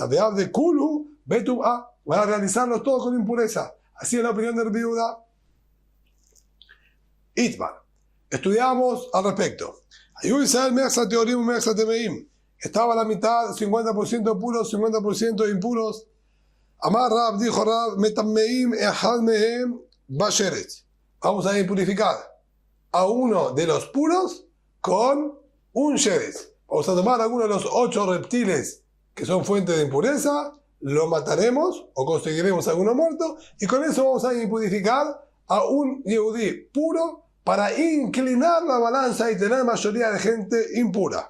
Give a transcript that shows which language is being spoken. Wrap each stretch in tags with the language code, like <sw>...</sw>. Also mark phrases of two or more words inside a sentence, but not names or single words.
<he>דכולו, בטומאה,</he> <es>van a realizarlo todo con impureza. Así es la opinión de Rabbi Yehuda. Itmar. Estudiamos al respecto. Estaba a la mitad, 50% puros, 50% impuros.</es> <he>אמר רב,</he> <es>dijo Rab,</es> <he>מטמאים אחד מהם בשרץ.</he> <es>Vamos a impurificar a uno de los puros con un sheretz. Vamos a tomar alguno de los 8 reptiles que son fuente de impureza, lo mataremos o conseguiremos alguno muerto y con eso vamos a impurificar a un yehudí puro para inclinar la balanza y tener mayoría de gente impura.</es>